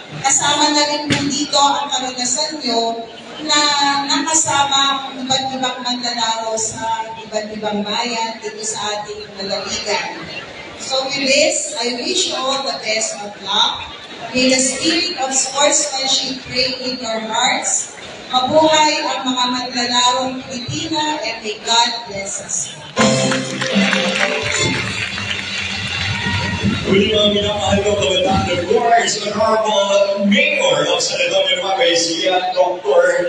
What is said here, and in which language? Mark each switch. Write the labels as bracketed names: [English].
[Filipino] Kasama na rin po dito ang karanasan nyo na nakasama ang iba't ibang manlalaro sa iba't ibang bayan dito sa ating lalawigan. [English] So with this, I wish you all the best of luck. May the spirit of sportsmanship reign in your hearts. [Filipino] Mabuhay ang mga manlalarong Pilipina [English] and may God bless us. [Filipino] Muli mga minamahal ko kabataan, of course, Honorable Mayor of San Antonio, Nueva Ecija, Dr.